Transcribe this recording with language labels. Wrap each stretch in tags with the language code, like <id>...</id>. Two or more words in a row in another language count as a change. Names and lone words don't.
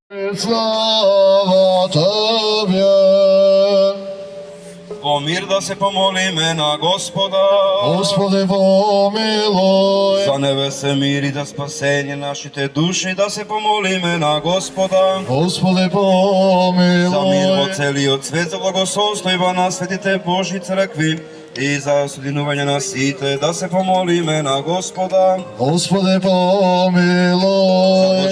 <mk>слава Тебе. О мир да се помолиме на Господа.</mk> <cu>Господи, помилуй.</cu> <mk>За небесе мир и за спасение нашите души да се помолиме на Господа.</mk> <cu>Господи,</cu> <mk>За мир во</mk> <cu>помилуй.</cu> <mk>целиот свет, за благосостојба на светите Божји цркви и за судинување на сите да се помолиме на Господа.</mk> <cu>Господи,</cu> <mk>За</mk> <cu>помилуй.</cu>